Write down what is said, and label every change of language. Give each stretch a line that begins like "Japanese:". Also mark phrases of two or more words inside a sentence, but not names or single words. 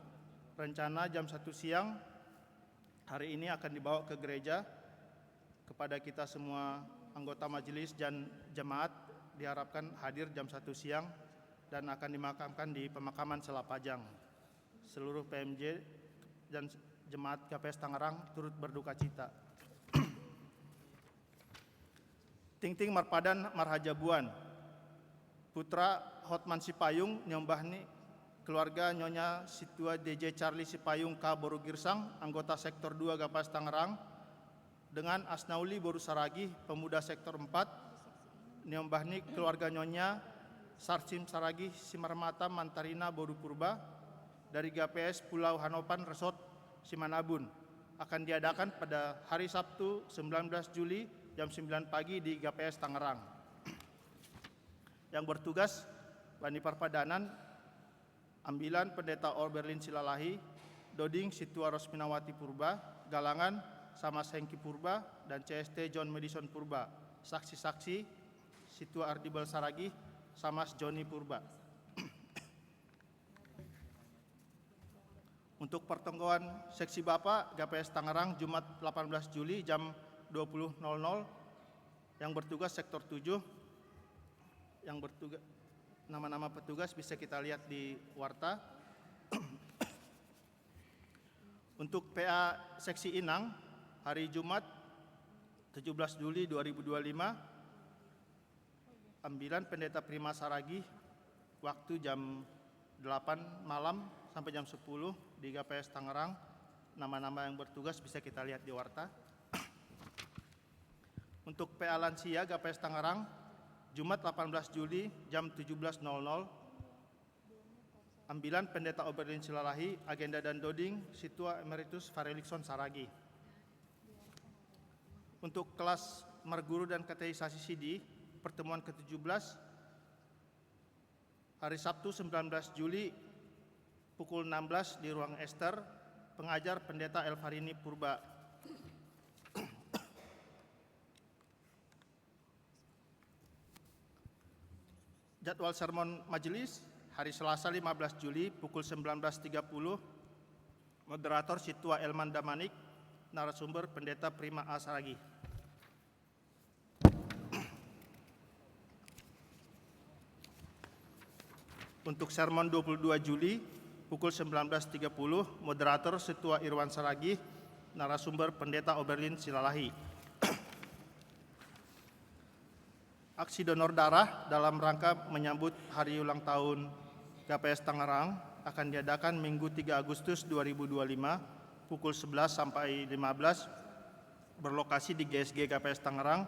Indonesian: Rencana jam 1 siang hari ini akan dibawa ke gereja. Kepada kita semua anggota majelis dan jemaat diharapkan hadir jam 1 siang dan akan dimakamkan di pemakaman Selapajang. Seluruh PMJ dan jemaat GPS Tangerang turut berduka cita.
Batak Simalungun: Tingting Marpadan Marhajabuan,
Indonesian: putra Hotman Sipayung Nyombahni, keluarga Nyonya Situa DJ Charlie Sipayung K. Boru Girsang, anggota Sektor 2 Gapas Tangerang, dengan Asnauli Boru Saragih, pemuda Sektor 4, Nyombahni keluarga Nyonya Sarsim Saragih Simarmata Mantarina Boru Purba, dari GPS Pulau Hanopan Resort Simanabun, akan diadakan pada hari Sabtu 19 Juli jam 9 pagi di GPS Tangerang. Yang bertugas
Batak Simalungun: Bani Parpadanan,
Indonesian: Ambilan Pendeta Orberlin Silalahi, Doding Situa Rosminawati Purba, Galangan Samas Hengki Purba, dan CST John Madison Purba. Saksi-saksi Situa Ardibal Saragih, Samas Joni Purba. Untuk pertemuan seksi Bapak GPS Tangerang Jumat 18 Juli jam 20.00, yang bertugas Sektor 7, yang bertugas nama-nama petugas bisa kita lihat di warta. Untuk PA Seksi Inang, hari Jumat 17 Juli 2025, Ambilan Pendeta Prima Saragih, waktu jam 8 malam sampai jam 10 di GPS Tangerang. Nama-nama yang bertugas bisa kita lihat di warta. Untuk PA Lansia GPS Tangerang, Jumat 18 Juli jam 17.00, Ambilan Pendeta Oberlin Silalahi, agenda dan doding Situa Emeritus Farelikson Saragih. Untuk kelas Marguru dan Katekisasi Sidi, pertemuan ke-17, hari Sabtu 19 Juli pukul 16 di ruang Ester, pengajar Pendeta Elvarini Purba. Jadwal sermon majelis hari Selasa 15 Juli pukul 19.30, moderator Situa Elman Damanik, narasumber Pendeta Prima A. Saragih. Untuk sermon 22 Juli pukul 19.30, moderator Situa Irwan Saragih, narasumber Pendeta Oberlin Silalahi. Aksi donor darah dalam rangka menyambut hari ulang tahun GPS Tangerang akan diadakan Minggu 3 Agustus 2025 pukul 11 sampai 15, berlokasi di GSG GPS Tangerang.